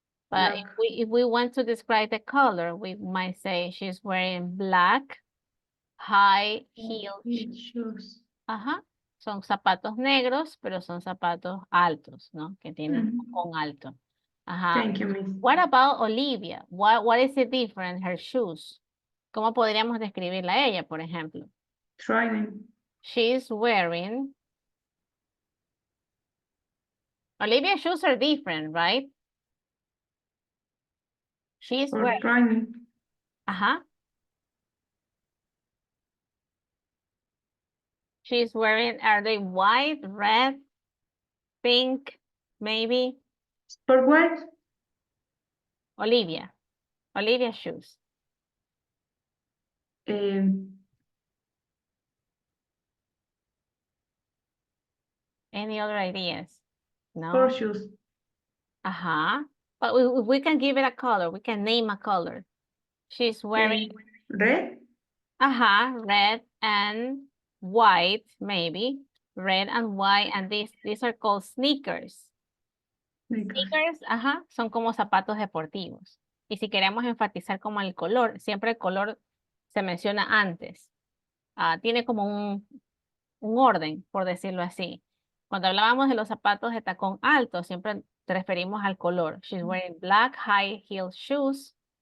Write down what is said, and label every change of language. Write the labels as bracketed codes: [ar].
[en] But if we want to describe the color, we might say she's wearing black high heel shoes. Ajá. [es] Son zapatos negros, pero son zapatos altos, ¿no? Que tienen con alto. Ajá. [en] Thank you, Miss. What about Olivia? What is it different, her shoes? [es] ¿Cómo podríamos describirla a ella, por ejemplo? [en] Trying. She's wearing... Olivia's shoes are different, right? She's wearing... Trying. Ajá. She's wearing, are they white, red, pink, maybe? For what? Olivia's shoes. Any other ideas? No? Horseshoes. Uh-huh. But we can give it a color. We can name a color. She's wearing... Red? Uh-huh, red and white, maybe. Red and white, and these are called sneakers. [es] Sneakers, ajá, son como zapatos deportivos. Y si queremos enfatizar como el color, siempre el color se menciona antes. Tiene como un orden, por decirlo así. Cuando hablábamos de los zapatos de tacón alto, siempre te referimos al color. [en] She's wearing black high heel shoes.